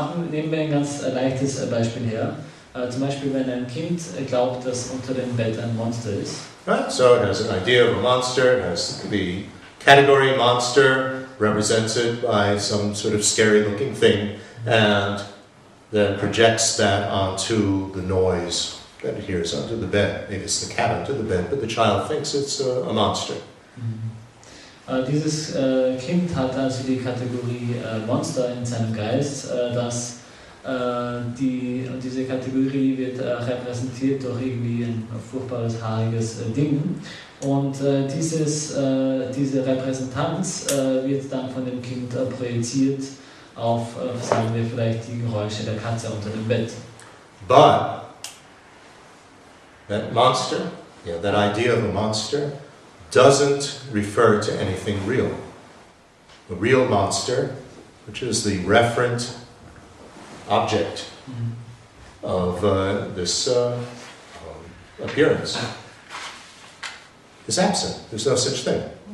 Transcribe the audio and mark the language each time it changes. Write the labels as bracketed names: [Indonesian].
[German] Nehmen wir ein ganz leichtes Beispiel her. Zum Beispiel, wenn ein Kind glaubt, dass unter dem Bett ein Monster ist. [English] Right? So it has an idea of a monster, it has the category monster represented by some sort of scary looking thing, and then projects that onto the noise that it hears under the bed. Maybe it's the cat under the bed, but the child thinks it's a monster. [German] Dieses Kind hat also die Kategorie Monster in seinem Geist, und diese Kategorie wird repräsentiert durch irgendwie ein furchtbares, haariges Ding. Und diese Repräsentanz wird dann von dem Kind projiziert auf, sagen wir vielleicht, die Geräusche der Katze unter dem Bett. [English] But that monster, that idea of a monster, doesn't refer to anything real. A real monster, which is the referent object of this appearance, is absent. There's no such thing.